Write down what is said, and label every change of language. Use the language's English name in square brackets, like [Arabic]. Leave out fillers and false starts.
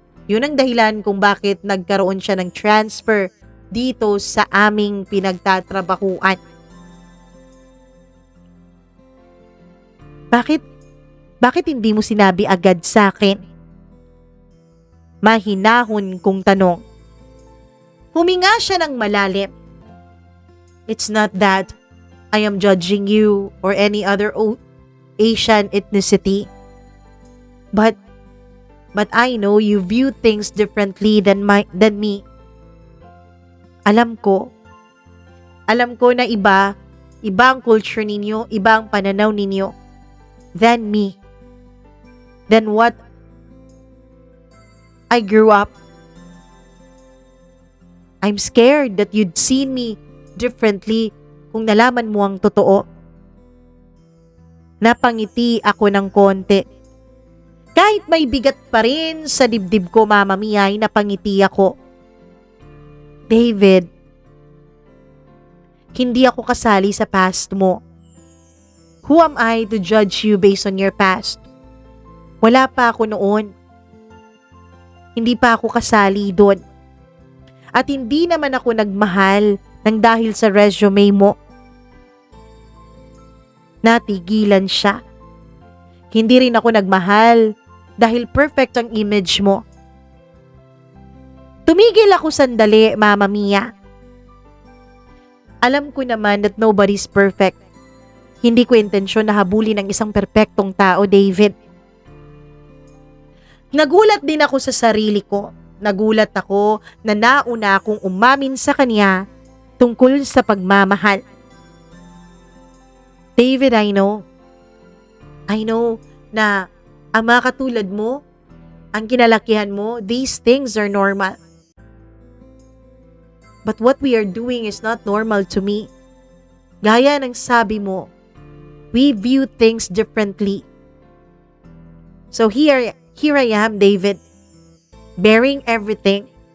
[Filipino] Yun ang dahilan kung bakit nagkaroon siya ng transfer dito sa aming pinagtatrabahuan. Bakit hindi mo sinabi agad sa akin? Mahinahon kong tanong. Huminga siya ng malalim. [English] It's not that I am judging you or any other Asian ethnicity. But I know you view things differently than me. [Filipino] Alam ko na iba ang culture ninyo, iba ang pananaw ninyo [English] than me. Than what I grew up. I'm scared that you'd seen me differently [Filipino] kung nalaman mo ang totoo. Napangiti ako ng konti. Kahit may bigat pa rin sa dibdib ko, Mama Mia, ay napangiti ako. David, hindi ako kasali sa past mo. [English] Who am I to judge you based on your past? [Filipino] Wala pa ako noon. Hindi pa ako kasali doon. At hindi naman ako nagmahal ng dahil sa resume mo. Natigilan siya. Hindi rin ako nagmahal dahil perfect ang image mo. Tumigil ako sandali, Mama Mia. Alam ko naman [English] that nobody's perfect. [Filipino] Hindi ko intensyon na habulin ang isang perpektong tao, David. Nagulat din ako sa sarili ko. Nagulat ako na nauna akong umamin sa kanya tungkol sa pagmamahal. David, [English] I know [Filipino] na ang mga katulad mo, ang kinalakihan mo, [English] these things are normal. But what we are doing is not normal to me. [Filipino] Gaya ng sabi mo, [English] we view things differently. So here I am, David, bearing everything.